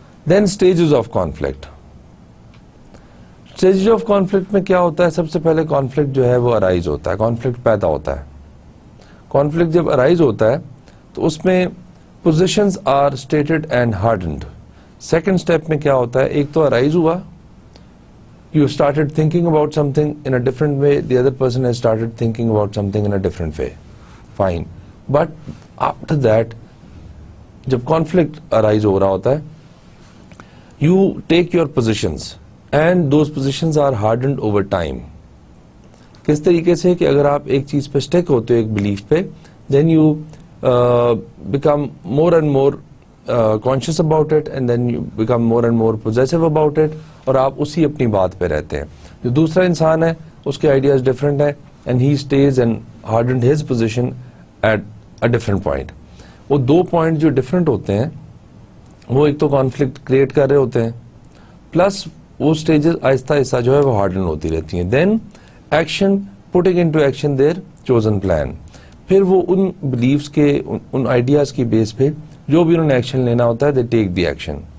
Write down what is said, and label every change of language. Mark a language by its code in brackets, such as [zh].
[ur] Then stages of conflict, stages of conflict میں کیا ہوتا ہے, سب سے پہلے کانفلکٹ جو ہے وہ ارائز ہوتا ہے, کانفلکٹ پیدا ہوتا ہے. کانفلکٹ جب ارائز ہوتا ہے تو اس میں [en] Positions are stated and hardened. [ur] Second step میں کیا ہوتا ہے, ایک تو ارائز ہوا, [en] you started thinking about something in a different way, the other person has started thinking about something in a different way, fine, but after that [ur] جب conflict arise ہو رہا ہوتا ہے, [en] you take your positions and those positions are hardened over time. [ur] کس طریقے سے کہ اگر آپ ایک چیز پہ اسٹیک ہوتے ہو, ایک بلیف پہ, [en] then you become more and more conscious about it [ur] and then you become more and more possessive about it, اور آپ اسی اپنی بات پہ رہتے ہیں. جو دوسرا انسان ہے اس کے آئیڈیاز ڈفرینٹ ہیں [en] and he stays and hardened his position at a different point. [ur] وہ 2 پوائنٹ جو ڈفرینٹ ہوتے ہیں وہ ایک تو کانفلکٹ کریٹ کر رہے ہوتے ہیں, پلس وہ اسٹیجز آہستہ آہستہ جو ہے وہ ہارڈن ہوتی رہتی ہیں. دین action, [en] putting into action their chosen plan, [ur] پھر وہ ان بلیفس کے, ان آئیڈیاز کی بیس پہ جو بھی انہوں نے ایکشن لینا ہوتا ہے, [en] They take the action.